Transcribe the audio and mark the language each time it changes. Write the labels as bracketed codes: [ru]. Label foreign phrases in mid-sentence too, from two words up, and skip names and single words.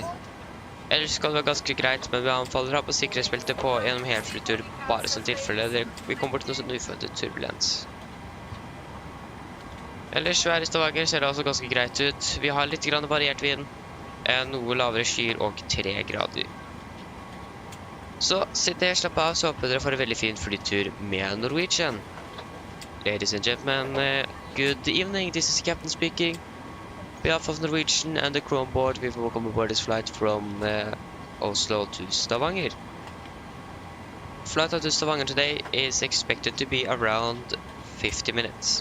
[no] Ellers skal det være ganske greit, men vi anbefaler å ha på sikkerhetsbeltet på gjennom hele flytur, bare som tilfelle vi kommer bort til noe sånn uforventet turbulens. Ellers vær i Stavanger ser det altså ganske greit ut. Vi har litt grann variert vind, noe lavere skyer og 3 grader. Så sitt ned, slapp av, så håper dere får en veldig fin flytur med Norwegian. [en] Ladies and gentlemen, good evening, this is Captain speaking. On behalf of Norwegian and the crew on board, we welcome aboard this flight from Oslo to Stavanger. Flight out to Stavanger today is expected to be around 50 minutes.